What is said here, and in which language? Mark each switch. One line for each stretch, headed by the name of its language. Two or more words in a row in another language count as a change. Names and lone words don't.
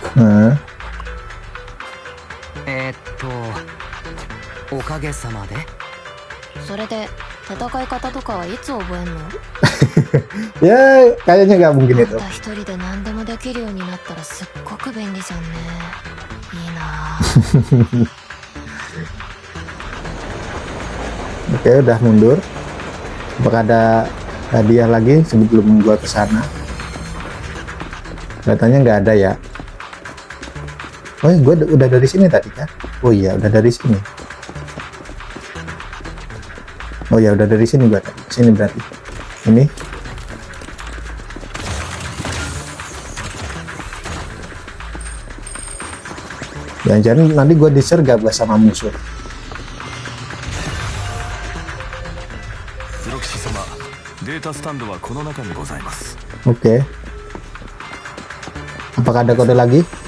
Japanese: おかげさまで。それで戦い方とかはいつ覚えんの？
Indonesian: Ya kayaknya nggak mungkin
Japanese: ま
Indonesian: itu.
Japanese: た一人で何でもできるようになったらすっごく便利じゃんね。いいなぁ。
Indonesian: Oke, udah mundur. Apakah ada hadiah lagi sebelum gua kesana? Katanya nggak ada ya. Oh, gua udah dari sini tadi kan? Oh iya, udah dari sini. Oh ya, udah dari sini gua tadi. Sini berarti. Ini. Jangan-jangan nanti gua disergap gua sama musuh.
Japanese: プロ棋士様、データスタンドはこの中にございます。
Indonesian: Oke. Apakah ada kode lagi?